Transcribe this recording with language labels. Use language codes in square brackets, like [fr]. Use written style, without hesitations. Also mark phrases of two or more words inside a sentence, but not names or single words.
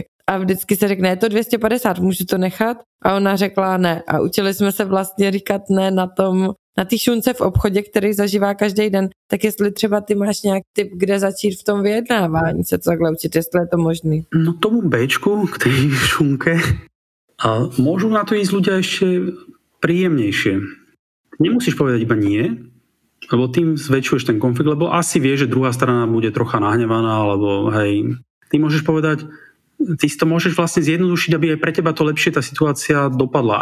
[cs] A vždycky se řekne, je to 250, můžu to nechat? A ona řekla ne. A učili jsme se vlastně říkat ne na té šunce v obchodě, který zažívá každý den. Tak jestli třeba ty máš nějaký tip, kde začít v tom vyjednávání, se to takhle učit, jestli je to možný. [sk] No tomu Bčku, k tej šunke, a môžu na to ísť ľudia ešte príjemnejšie. Nemusíš povedať iba nie, lebo tým zväčšuješ ten konflikt, lebo asi vieš, že druhá strana bude trocha nahnevaná, alebo hej, ty môžeš povedať, ty si to môžeš vlastne zjednodušiť, aby aj pre teba to lepšie tá situácia dopadla.